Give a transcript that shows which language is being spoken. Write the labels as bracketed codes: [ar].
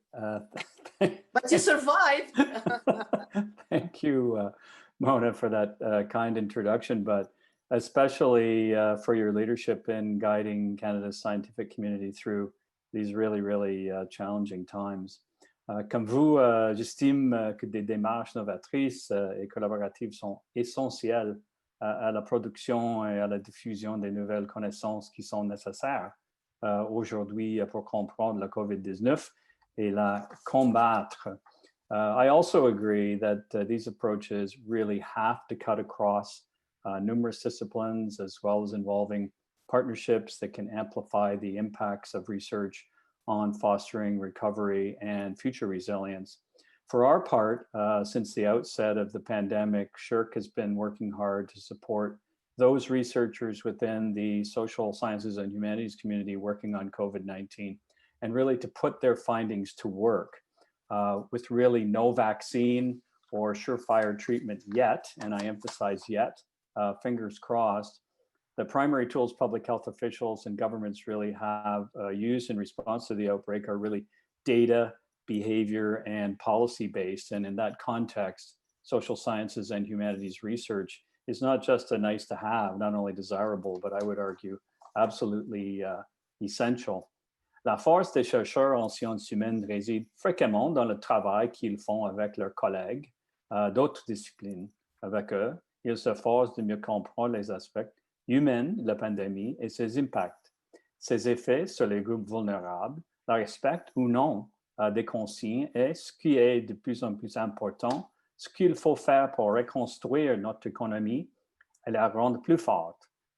[en] But you survived. Thank you, Mona, for that kind introduction, but especially for your leadership in guiding Canada's scientific community through these really, really challenging times. [fr] Comme vous, j'estime que des démarches novatrices et collaboratives sont essentielles à la production et à la diffusion des nouvelles connaissances qui sont nécessaires aujourd'hui pour comprendre la COVID-19 et la combattre. [en] I also agree that these approaches really have to cut across numerous disciplines, as well as involving partnerships that can amplify the impacts of research on fostering recovery and future resilience. For our part, since the outset of the pandemic, SSHRC has been working hard to support those researchers within the social sciences and humanities community working on COVID-19, and really to put their findings to work with really no vaccine or surefire treatment yet, and I emphasize yet, fingers crossed. The primary tools public health officials and governments really have used in response to the outbreak are really data, behavior, and policy-based. And in that context, social sciences and humanities research is not just a nice to have, not only desirable, but I would argue absolutely essential. [fr] La force des chercheurs en sciences humaines réside fréquemment dans le travail qu'ils font avec leurs collègues d'autres disciplines. Avec eux, ils s'efforcent de mieux comprendre les aspects humains de la pandémie et ses impacts, ses effets sur les groupes vulnérables, la respect ou non des consignes et, ce qui est de plus en plus important, ce qu'il faut faire pour reconstruire notre économie et la rendre plus forte.